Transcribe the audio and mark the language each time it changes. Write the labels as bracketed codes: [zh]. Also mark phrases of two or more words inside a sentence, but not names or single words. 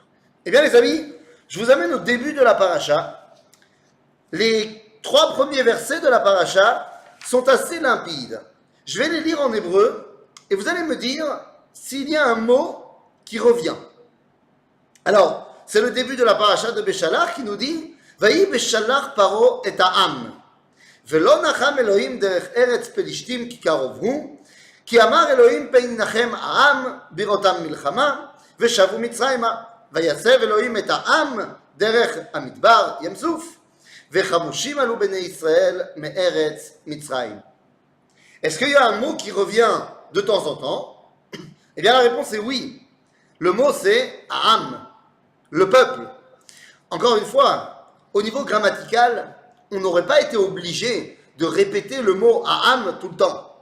[fr] Eh bien, les amis, je vous amène au début de la paracha. Les 3 premiers versets de la paracha sont assez limpides. Je vais les lire en hébreu et vous allez me dire s'il y a un mot qui revient. Alors, c'est le début de la paracha de Beshalach qui nous dit [he] ויהי בשלח פרעה את העם. ולא נחם אלוהים דרך ארץ פלשתים כי קרוב הוא. כי אמר אלוהים פן ינחם העם בראותם מלחמה ושבו מצרימה ויסב אלוהים את העם דרך המדבר ים סוף וחמושים עלו בני ישראל מארץ מצרים. [fr] Est-ce qu'il y a un mot qui revient de temps en temps? Eh bien la réponse est oui. Le mot c'est Am, le peuple. Encore une fois, au niveau grammatical, on n'aurait pas été obligé de répéter le mot Am tout le temps.